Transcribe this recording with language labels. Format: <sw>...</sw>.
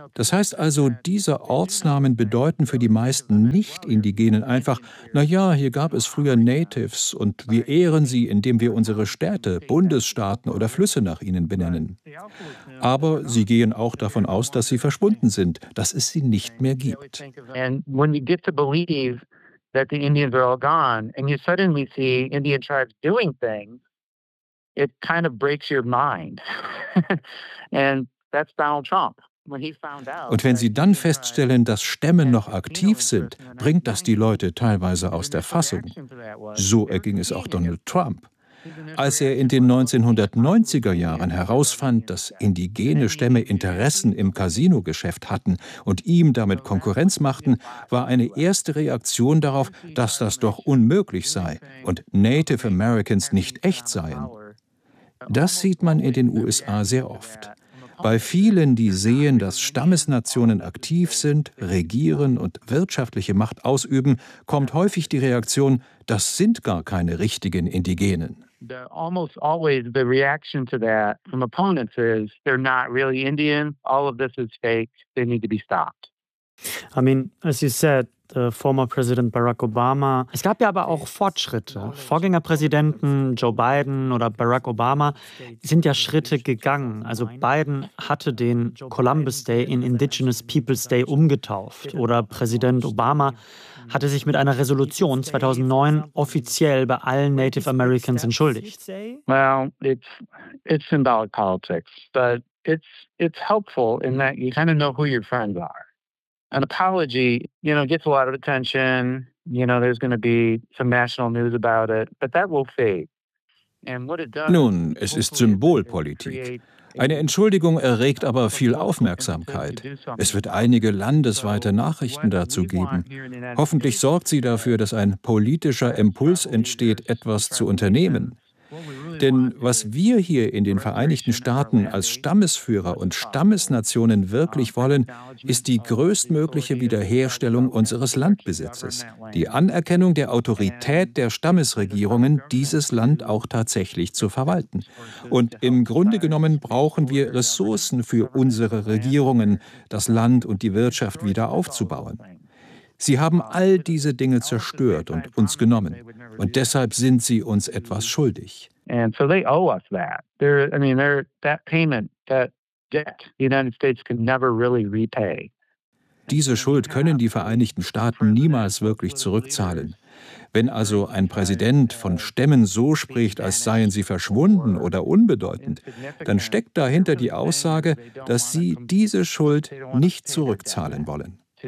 <de>Das heißt also, diese Ortsnamen bedeuten für die meisten Nicht-Indigenen einfach, na ja, hier gab es früher Natives und wir ehren sie, indem wir unsere Städte, Bundesstaaten oder Flüsse nach ihnen benennen. Aber sie gehen auch davon aus, dass sie verschwunden sind, dass es sie nicht mehr gibt.</de> <en>And when you get to believe that the Indians are all gone and you suddenly see Indian tribes doing things, it kind of breaks your mind. And that's Donald Trump.</en> <de>Und wenn Sie dann feststellen, dass Stämme noch aktiv sind, bringt das die Leute teilweise aus der Fassung. So erging es auch Donald Trump. Als er in den 1990er Jahren herausfand, dass indigene Stämme Interessen im Casino-Geschäft hatten und ihm damit Konkurrenz machten, war eine erste Reaktion darauf, dass das doch unmöglich sei und Native Americans nicht echt seien. Das sieht man in den USA sehr oft. Bei vielen, die sehen, dass Stammesnationen aktiv sind, regieren und wirtschaftliche Macht ausüben, kommt häufig die Reaktion, das sind gar keine richtigen Indigenen.</de> <en>Almost always the reaction to that from opponents is they're not really Indian, all of this is fake, they need to be stopped. I mean, as you said, former President Barack Obama.</en> <de>Es gab ja aber auch Fortschritte. Vorgängerpräsidenten Joe Biden oder Barack Obama sind ja Schritte gegangen. Also Biden hatte den Columbus Day in Indigenous Peoples Day umgetauft. Oder Präsident Obama hatte sich mit einer Resolution 2009 offiziell bei allen Native Americans entschuldigt.</de> <en>Well, it's symbolic politics, but it's helpful in that you kind of know who your friends are. An apology, you know, gets a lot of attention. You know, there's going to be some national news about it, but that will fade. And what it does.</en> <de>Nun, es ist Symbolpolitik. Eine Entschuldigung erregt aber viel Aufmerksamkeit. Es wird einige landesweite Nachrichten dazu geben. Hoffentlich sorgt sie dafür, dass ein politischer Impuls entsteht, etwas zu unternehmen. Denn was wir hier in den Vereinigten Staaten als Stammesführer und Stammesnationen wirklich wollen, ist die größtmögliche Wiederherstellung unseres Landbesitzes, die Anerkennung der Autorität der Stammesregierungen, dieses Land auch tatsächlich zu verwalten. Und im Grunde genommen brauchen wir Ressourcen für unsere Regierungen, das Land und die Wirtschaft wieder aufzubauen. Sie haben all diese Dinge zerstört und uns genommen. Und deshalb sind sie uns etwas schuldig.</de> <en>And so they owe us that. That payment, that debt, the United States can never really repay.</en> <de>Diese Schuld können die Vereinigten Staaten niemals wirklich zurückzahlen. Wenn also ein Präsident von Stämmen so spricht, als seien sie verschwunden oder unbedeutend, dann steckt dahinter die Aussage, dass sie diese Schuld nicht zurückzahlen wollen.</de>